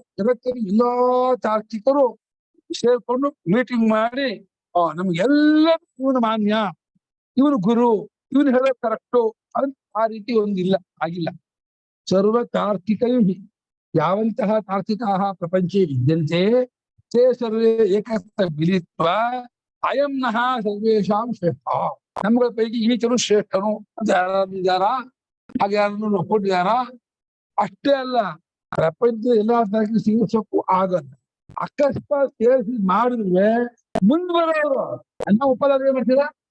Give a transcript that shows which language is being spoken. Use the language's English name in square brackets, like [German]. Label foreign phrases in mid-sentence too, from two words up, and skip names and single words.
[Kannada] ಜಗತ್ತಿನ ಎಲ್ಲಾ ತಾರ್ಕಿಕರು ಸೇರ್ಕೊಂಡು ಮೀಟಿಂಗ್ ಮಾಡಿ ನಮ್ಗೆಲ್ಲ ಇವನು ಮಾನ್ಯ, ಇವನು ಗುರು, ಇವನು ಹೇಳೋದು ಕರೆಕ್ಟು ಅಂತ ಆ ರೀತಿ ಒಂದಿಲ್ಲ, ಆಗಿಲ್ಲ. [Sanskrit] ಸರ್ವ ತಾರ್ಕಿಕೈ ಯಾವಂತಹ ತಾರ್ಕಿಕಾಃ ಪ್ರಪಂಚೇ ವಿದ್ಯಂತೆ ತೇ ಸರ್ವೇ ಏಕತ್ರ ಮಿಲಿತ್ವಾ ಅಯಂ ನಃ ಸರ್ವೇಷಾಂ ಶ್ರೇಷ್ಠ. [Kannada] ನಮ್ಗಳ ಪೈಕಿ ಈಚರು ಶ್ರೇಷ್ಠನು ಅಂತ ಯಾರಿದ್ದಾರ? ಹಾಗೆ ಯಾರನ್ನು ಒಪ್ಪಿಟ್ಟಿದಾರ? ಅಷ್ಟೇ ಅಲ್ಲ, ಪ್ರಪಂಚದ ಎಲ್ಲಾ ತಾರ್ಕಿಕ ಸಿಂಗಿಸಕ್ಕೂ ಆಗಲ್ಲ. ಅಕಸ್ಮಾತ್ ಸೇರಿಸಿ ಮಾಡಿದ್ರೆ ಮುಂದುವರೆಯೋರು ಅನ್ನ ಒಪ್ಪಲಾದ್ರೆ ಮಾಡ್ತೀರಾ?